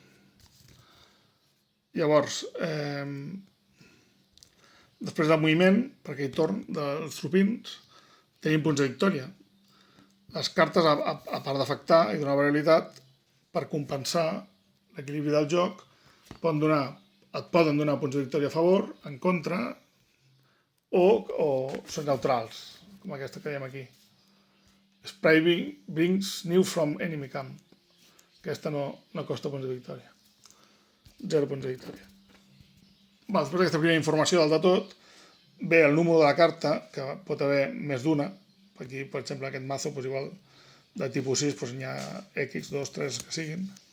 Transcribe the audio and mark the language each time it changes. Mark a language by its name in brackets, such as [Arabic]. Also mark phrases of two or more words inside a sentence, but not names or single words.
[Catalan] Llavors, després del moviment, per aquell torn dels tropins, tenim punts de victòria. Les cartes, a part d'afectar i donar variabilitat, per compensar l'equilibri del joc, et poden donar punts de victòria a favor, en contra, o són neutrals, com aquesta que veiem aquí. [English] Spray brings new from enemy camp. [Catalan] Aquesta no costa punts de victòria. 0 punts de victòria. Després d'aquesta primera informació del de tot, ve el número de la carta, que pot haver més d'una. Aquí, per exemple, aquest mazo, igual de tipus 6, n'hi ha X, 2, 3, que siguin.